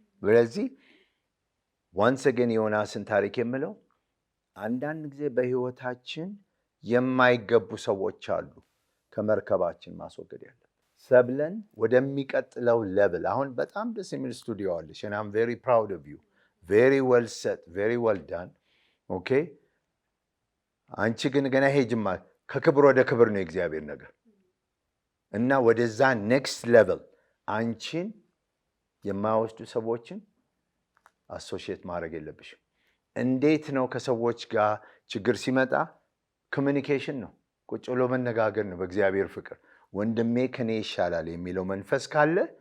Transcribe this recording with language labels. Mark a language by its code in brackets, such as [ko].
[am] ስለዚህ [en] once again [am] ዮናስን ታሪክ የምለው አንዳንድ ጊዜ በህይወታችን የማይገቡ ሰዎች አሉ ከመርከባችን ማስወገድ ያለብን። ሰብለን ወደሚቀጥለው ሌቭል አሁን በጣም ደስ የሚል ስቱዲዮ አለሽ [en] and I'm very proud of you. very well set, very well done. [am] okay አንቺ ግን ገና ሄጅማ ከክብር ወደ ክብር ነው እግዚአብሔር ነገር እና ወደዛ ኔክስት ሌቭል አንቺን የማይወስዱ ሰዎችን አሶሺየት ማድረግ የለብሽም። እንዴት ነው ከሰዎች ጋር ችግር ሲመጣ ኮሚኒኬሽን ነው፣ ቁጭ ብሎ መነጋገር ነው። በእግዚአብሔር ፍቅር ወንድሜ ከኔ ይሻላል የሚለው መንፈስ ካለ